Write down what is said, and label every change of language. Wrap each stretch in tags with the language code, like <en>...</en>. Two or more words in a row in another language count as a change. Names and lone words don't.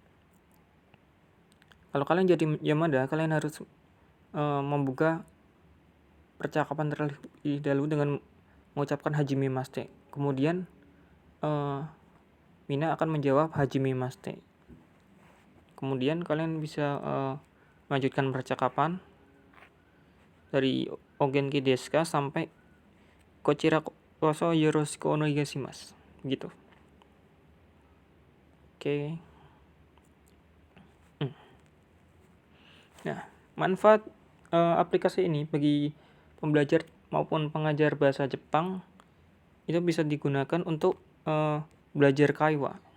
<id>Kalau kalian jadi Yamada, kalian harus membuka percakapan terlebih dahulu dengan mengucapkan</id> <ja>はじめまして.</ja> <id>Kemudian Mina akan menjawab</id> <ja>はじめまして.</ja> <id>Kemudian kalian bisa melanjutkan percakapan dari</id> <ja>お元気ですか</ja> <id>sampai</id> <ja>こちらこそよろしくお願いします.</ja> <id>Gitu. Oke. Nah, manfaat aplikasi ini bagi pembelajar maupun pengajar bahasa Jepang itu bisa digunakan untuk belajar kaiwa.</id>